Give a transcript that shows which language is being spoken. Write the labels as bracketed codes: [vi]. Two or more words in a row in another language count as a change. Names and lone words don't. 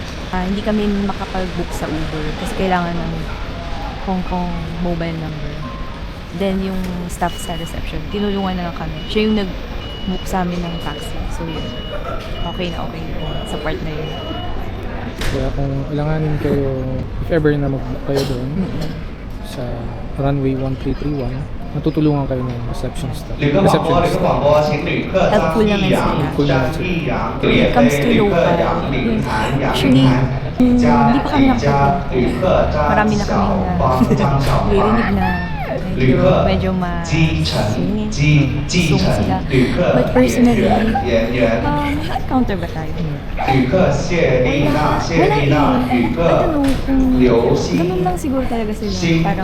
[tl] Hindi kami makapag-book sa Uber kasi kailangan ng Hong Kong mobile number. Then yung staff sa reception, tinulungan na lang kami. Siya yung nag-book sa amin ng taxi. So yun, okay na sa part na yun. kaya kung alanganin kayo, [en] if ever [tl] na mag-book kayo doon sa runway 1331, matutulungan kayo ng receptionist. [zh] 旅客广播，旅客广播，请旅客张一阳、张一阳，对 [en] When it comes to [zh] 旅 [en] local, [zh] 客杨凌涵、杨 [en] actually, [zh] 凌涵， [tl] hindi [zh] 加 [tl] pa kami [zh] 李佳，旅客张 [tl] marami na [zh] 小 [tl] kami [zh] 芳、张小 [tl] naririnig [zh] 芳。 [tl] na [zh] 旅客 [tl] medyo [zh] 基层、 [tl] singit. [zh] 基层 [tl] sila. [zh] 旅客 [en] But personally, [zh] 演员， [tl] encounter ba tayo? [zh] 旅客谢丽娜、谢丽娜，旅 [en] I [zh] 客 [en] don't know kung [zh] 刘星 [tl] ganun lang siguro talaga sila. [zh] 星 [tl] Parang